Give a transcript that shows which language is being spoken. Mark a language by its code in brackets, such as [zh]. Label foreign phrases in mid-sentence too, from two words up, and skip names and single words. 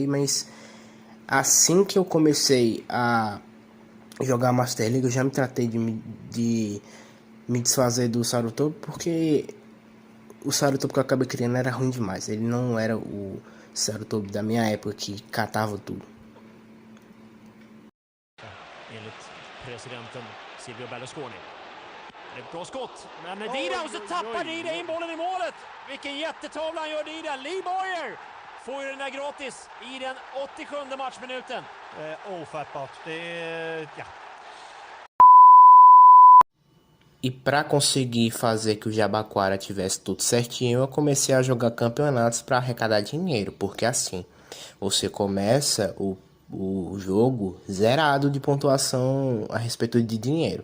[pt] Mas assim que eu comecei a jogar Master League, eu já me tratei de me desfazer do Sarutobi, porque o Sarutobi que eu acabei criando era ruim demais. Ele não era o Sarutobi da minha época, que catava tudo. [sv] Enligt presidenten Silvio Berlusconi. Det är ett bra skott, men Dida, och så tappar Dida in bollen i målet. Vilken jättetavla han gör, Dida. Lee Boyer får ju den där gratis i den 87:e matchminuten. Ofattbart. Ja. [pt] E para conseguir fazer que o Jabaquara tivesse tudo certinho, eu comecei a jogar campeonatos para arrecadar dinheiro, porque assim, você começa o jogo zerado de pontuação a respeito de dinheiro.